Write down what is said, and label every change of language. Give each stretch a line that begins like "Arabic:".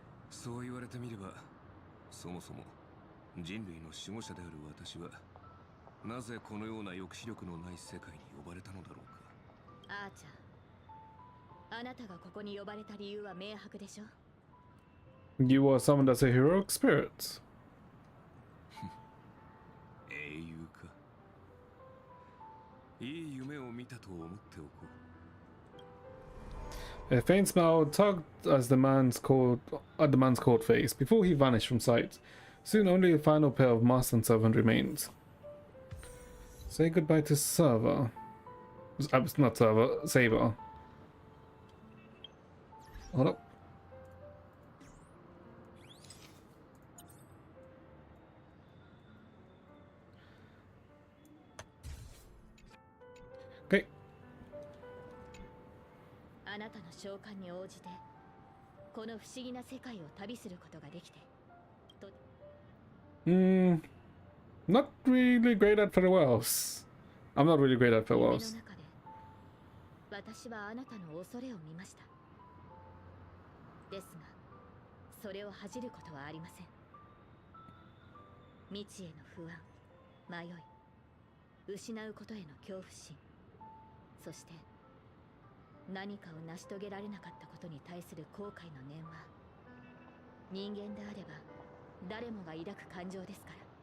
Japanese: そう言われてみれば、そもそも人類の守護者である私はなぜこのような抑止力のない世界に呼ばれたのだろうか。アーチャー、あなたがここに呼ばれた理由は明白でしょ。
English: You were summoned as a heroic spirit.
Japanese: 英雄か。いい夢を見たと思っておこう。
English: A faint smile tugged at the man's cold face before he vanished from sight. Soon only a final pair of master and servant remained. Say goodbye to Server. Not Server, Saber. Hold up. Okay.
Japanese: あなたの召喚に応じてこの不思議な世界を旅することができてと
English: Not really great at farewells. I'm not really great at farewells.
Japanese: 私はあなたの恐れを見ました。ですが、それを恥じることはありません。未知への不安、迷い、失うことへの恐怖心、そして何かを成し遂げられなかったことに対する後悔の念は、人間であれば誰もが抱く感情ですから。